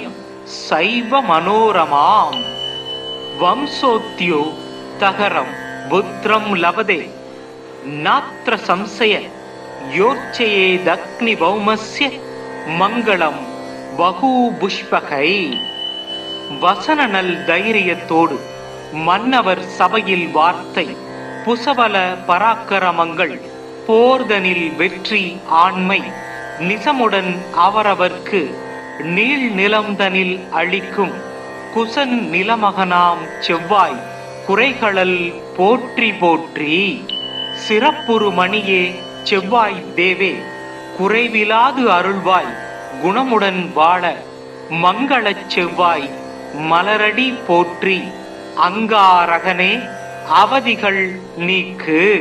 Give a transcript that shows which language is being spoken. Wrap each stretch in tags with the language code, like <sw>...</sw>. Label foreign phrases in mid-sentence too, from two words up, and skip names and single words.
<sa>सैव मनोरमाम् वंशोद्यो तहरं पुत्रं लभते नात्र संशय योर्चयेदग्निभौमस्य मङ्गलं बहुपुष्पकै வசன</sa> <ta>நல் தைரியத்தோடு மன்னவர் சபையில் வார்த்தை புசபல பராக்கிரமங்கள் போர்தனில் வெற்றி ஆண்மை நிசமுடன் அவரவர்க்கு நீள் நிலம்தனில் அளிக்கும் குசன் நிலமகனாம் செவ்வாய் குறைகளல் போற்றி போற்றி சிறப்புறு மணியே செவ்வாய் தேவே குறைவிலாது அருள்வாய் குணமுடன் வாழ மங்களச் செவ்வாய் மலரடி போற்றி அங்காரகனே அவதிகள் நீக்கு.</ta>